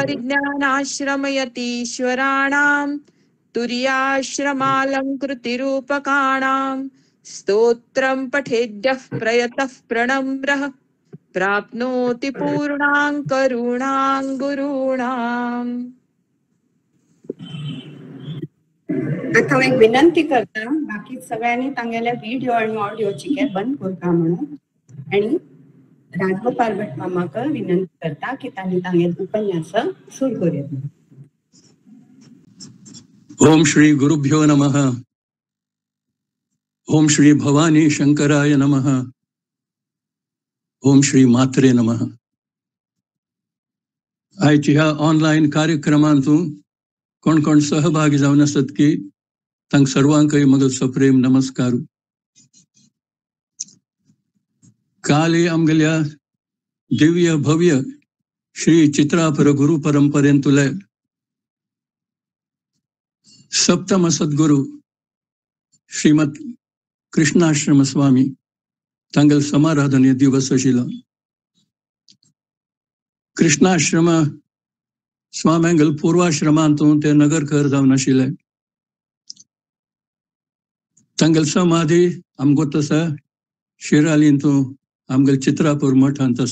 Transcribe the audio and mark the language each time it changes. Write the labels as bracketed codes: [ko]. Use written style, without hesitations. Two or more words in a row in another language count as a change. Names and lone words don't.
[sa] परिज्ञानाश्रमयतीश्वराणां तुर्याश्रमालङ्कृतिरूपकाणां स्तोत्रं पठेद्यः प्रयतः प्रणम्रः प्राप्नोति पूर्णां करुणां गुरूणाम्. [kok] आता हांव एक विनंती करता, बाकी सगळ्यांनी तांगेले व्हिडिओ आणि ऑडिओची काय बंद करता म्हणून, आणि राजगोपाल भट मामाक विनंती करता की तांणी तांगेले उपन्यास सुरू करूयात. [sa] ओम श्री गुरुभ्यो नमः. ओम श्री भवानी शंकराय नमः. ओम श्री मात्रे नमः. [kok] आयच्या ह्या ऑनलाईन कार्यक्रमांतून कोण कोण सहभागी जावन आसत की तांक सर्वांकय म्हजो सप्रेम नमस्कार. काल आमगेल्या दिव्य भव्य श्री चित्रापर गुरु परंपरेंतुले सप्तम सद्गुरु श्रीमद कृष्णाश्रम स्वामी तांगेल समाराधने दिवस आशिल्लो. कृष्णाश्रम स्वाम्यांगेल पूर्वाश्रमांतून ते नगरकर जावन आशिल्ले. तांगेल समाधी आमगो तसा शिरालींतू आमगेल चित्रापूर मठांत आसा.